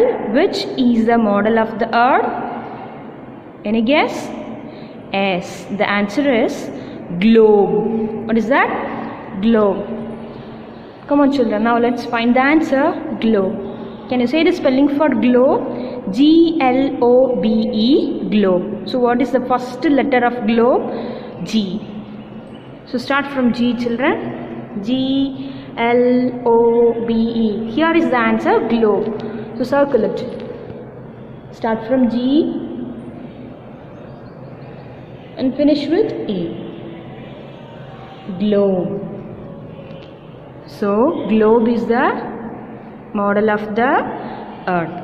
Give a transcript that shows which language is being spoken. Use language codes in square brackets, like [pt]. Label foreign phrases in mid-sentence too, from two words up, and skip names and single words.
[en] Which is the model of the earth? Any guess? Yes, the answer is globe. What is that? Globe. Come on children, now let's find the answer. Globe. Can you say the spelling for globe? G-L-O-B-E, globe. So what is the first letter of globe? G. So start from G children. G-L-O-B-E. Here is the answer, globe. So circle it. Start from G and finish with E. Globe. So globe is the model of the earth.